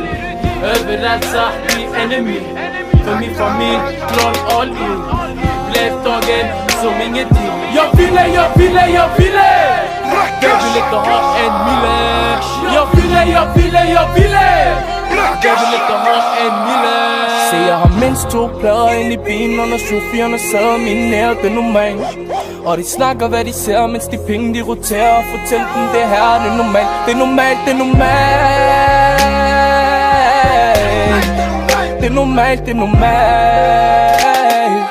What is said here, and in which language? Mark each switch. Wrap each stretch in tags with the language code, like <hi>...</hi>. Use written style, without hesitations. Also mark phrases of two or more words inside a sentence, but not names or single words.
<sv>Överallt sahbi enemy. För min familj, klar</sv> <en>all in.</en> <sv>Blev tagen som ingenting. Jag ville. Jag vill inte ha en mille. Jag ville. Jag vill inte ha en mille.</sv> <da>Se, jeg har mindst 2 plader ind i bilen. Og når chaufførerne sidder mine nær, det er normalt. Og de snakker hvad de ser, mens de penge de roterer. Og fortæl dem det her, det er normalt. Det er normalt, det er normalt. Det er normalt, det er normalt.</da>